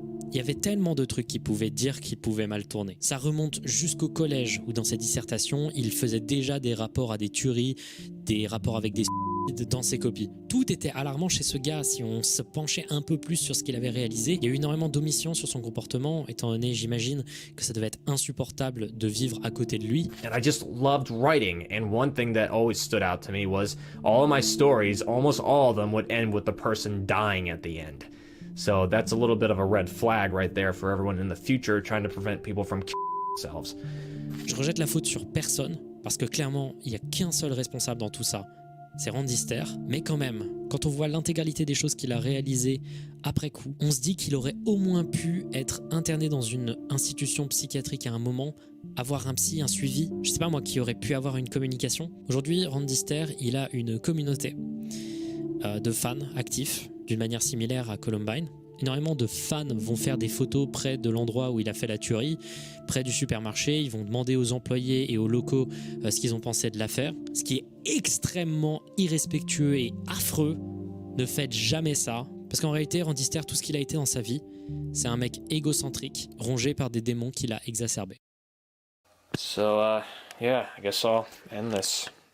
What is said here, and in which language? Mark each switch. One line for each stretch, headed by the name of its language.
French: Il y avait tellement de trucs qui pouvaient dire qu'il pouvait mal tourner. Ça remonte jusqu'au collège où dans ses dissertations, il faisait déjà des rapports à des tueries, des rapports avec des dans ses copies. Tout était alarmant chez ce gars. Si on se penchait un peu plus sur ce qu'il avait réalisé, il y a eu énormément d'omissions sur son comportement, étant donné, j'imagine, que ça devait être insupportable de vivre à côté de lui.
English: And I just loved writing, and one thing that always stood out to me was all of my stories, almost all of them would end with the person dying at the end. So that's a little bit of a red flag right there for everyone in the future trying to prevent people from themselves.
French: Je rejette la faute sur personne, parce que clairement, il n'y a qu'un seul responsable dans tout ça. C'est Randy Ster, mais quand même, quand on voit l'intégralité des choses qu'il a réalisées après coup, on se dit qu'il aurait au moins pu être interné dans une institution psychiatrique à un moment, avoir un psy, un suivi, je sais pas moi, qui aurait pu avoir une communication. Aujourd'hui, Randy Ster, il a une communauté de fans actifs, d'une manière similaire à Columbine. Énormément de fans vont faire des photos près de l'endroit où il a fait la tuerie, près du supermarché. Ils vont demander aux employés et aux locaux ce qu'ils ont pensé de l'affaire. Ce qui est extrêmement irrespectueux et affreux. Ne faites jamais ça. Parce qu'en réalité, Randy Ster, tout ce qu'il a été dans sa vie, c'est un mec égocentrique, rongé par des démons qu'il a exacerbés.
English: So, yeah, I guess I'll end this.